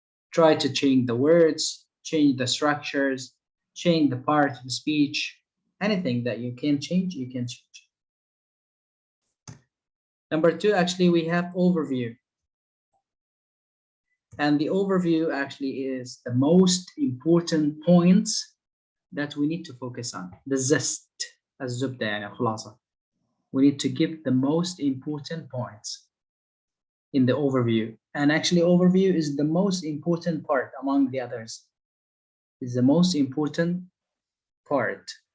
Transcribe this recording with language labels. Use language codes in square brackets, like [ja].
[en] Try to change the words, change the structures, change the part of the speech, anything that you can change, you can change. Number two, actually, we have overview. And the overview actually is the most important points that we need to focus on. The zest, [ar] الزبدة يعني خلاصة. [en] We need to give the most important points in the overview. And actually overview is the most important part among the others. It's the most important part.